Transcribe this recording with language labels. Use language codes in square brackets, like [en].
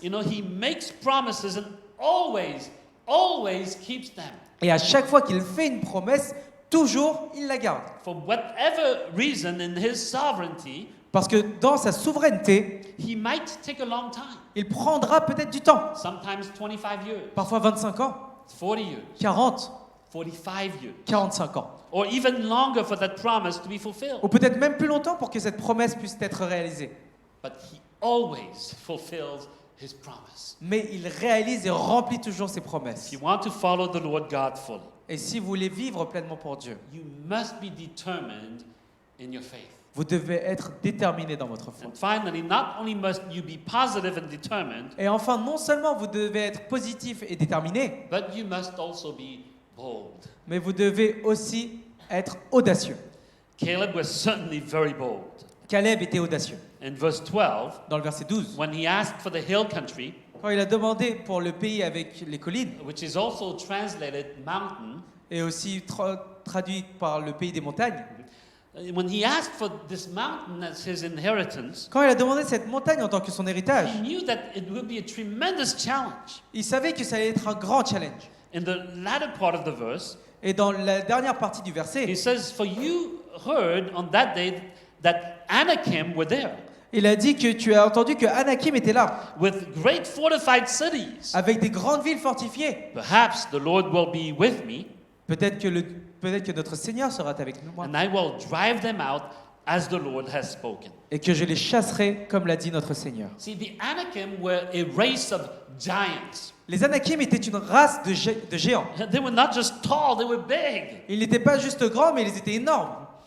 [en] You know, He makes promises and always keeps them. [fr] Et à chaque fois qu'il fait une promesse, toujours il la garde. [en] For whatever reason in His sovereignty, [fr] Parce que dans sa souveraineté, [en] He might take a long time, [fr] il prendra peut-être du temps. [en] sometimes 25 years, [fr] Parfois 25 ans, [en] 40 years, [fr] 40, [en] 45 years, [fr] 45 ans. [en] or even longer for that promise to be fulfilled. [fr] Ou peut-être même plus longtemps pour que cette promesse puisse être réalisée. [en] But He always fulfills His promise. [fr] Mais il réalise et remplit toujours ses promesses. [en] If you want to follow the Lord God fully, [fr] Et si vous voulez vivre pleinement pour Dieu, [en] you must be determined in your faith. [fr] vous devez être déterminé dans votre foi. [en] And finally, not only must you be positive and determined, [fr] Et enfin, non seulement vous devez être positif et déterminé, [en] but you must also be bold. [fr] mais vous devez aussi être audacieux. [en] Caleb was certainly very bold. [fr] Caleb était audacieux. [en] In verse 12, [fr] Dans le verset 12, [en] when he asked for the hill country, [fr] quand il a demandé pour le pays avec les collines, [en] which is also translated mountain, [fr] et aussi traduit par le pays des montagnes, [en] when he asked for this mountain as his inheritance, [fr] quand il a demandé cette montagne en tant que son héritage, [en] he knew that it would be a tremendous challenge. [fr] il savait que ça allait être un grand challenge. [en] In the latter part of the verse, [fr] Et dans la dernière partie du [en] he [fr] verset, [en] says, for you heard on that day that Anakim were there, [fr] il a dit que tu as entendu que Anakim était là, [en] with great fortified cities. [fr] avec des grandes villes fortifiées. [en] Perhaps the Lord will be with me, [fr] Peut-être que notre Seigneur sera avec nous, [en] and I will drive them out as the Lord has spoken. [fr] et que je les chasserai comme l'a dit notre Seigneur. [en] See, the Anakim were a race of giants. [fr] Les Anakim étaient une race de géants. [en] They were not just tall, they were big. [fr] Ils n'étaient pas juste grands, mais ils étaient énormes.